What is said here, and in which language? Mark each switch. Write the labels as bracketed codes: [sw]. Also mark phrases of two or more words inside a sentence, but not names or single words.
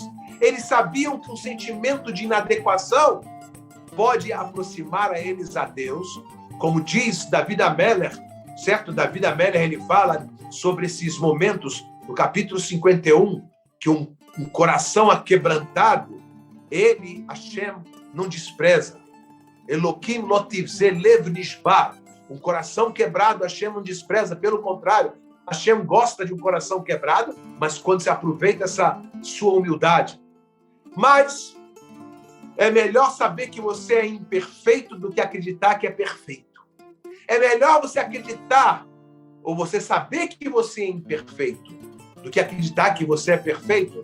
[pt] Eles sabiam que um sentimento de inadequação pode aproximar a eles a Deus, como diz David Ameller, certo? David Ameller, ele fala sobre esses momentos, no capítulo 51, que um coração aquebrantado, ele, Hashem, não despreza. [he] אלוהים לא תבזה לב נשבר. [pt] Um coração quebrado, Hashem não despreza, pelo contrário, Hashem gosta de um coração quebrado, mas quando se aproveita essa sua humildade. Mas é melhor saber que você é imperfeito do que acreditar que é perfeito. É melhor você acreditar, ou você saber que você é imperfeito, do que acreditar que você é perfeito.